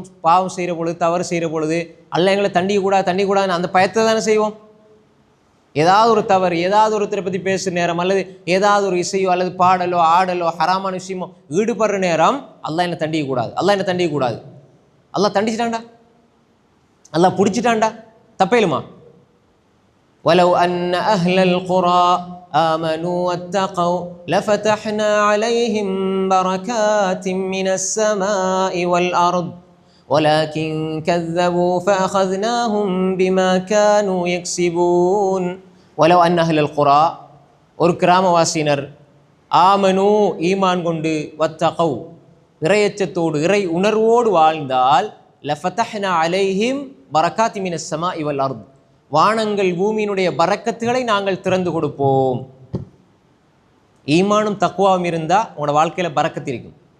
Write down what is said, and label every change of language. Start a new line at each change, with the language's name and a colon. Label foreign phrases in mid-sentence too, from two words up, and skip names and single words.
Tamil: பாவம் செய்கிற பொழுது, தவறு செய்கிற பொழுது அல்ல எங்களை தண்டிக்கூடாதுன்னு அந்த பயத்தை தானே செய்வோம். ஏதாவது ஒரு தவறு, ஏதாவது ஒருத்தரை பற்றி பேசுகிற நேரம், அல்லது ஏதாவது ஒரு இசையோ அல்லது பாடலோ ஆடலோ ஹராமான விஷயமோ ஈடுபடுற நேரம் அல்லாஹ் என்னை தண்டிக்கக்கூடாது, அல்லாஹ் தண்டிச்சிட்டான்டா, அல்லாஹ் பிடிச்சிட்டான்டா, தப்பையிலுமா?
Arabic: وَلَوْ أَنَّ أَهْلَ الْقُرَى آمَنُوا وَاتَّقَوْا لَفَتَحْنَا عَلَيْهِمْ بَرَكَاتٍ مِّنَ السَّمَاءِ وَالْأَرْضِ وَلَكِنْ كَذَّبُوا فَأَخَذْنَاهُمْ بِمَا كَانُوا يَكْسِبُونَ. وَلَوْ أَنَّ أَهْلَ الْقُرَى,
Tamil: ஒரு கிராமவாசியினர், ஆமனு ஈமான் கொண்டு, வத்தகவ் இறையச்சத்தோடு இறை உணர்வோடு வாழ்ந்தால்
Arabic: لفتحنا عليهم بركات من السماء والأرض,
Tamil: வானங்கள் பூமியினுடைய பரக்கத்துகளை நாங்கள் திறந்து கொடுப்போம். ஈமானும் தக்வாவும் இருந்தால் உங்களோட வாழ்க்கையில் பரக்கத்து இருக்கும்.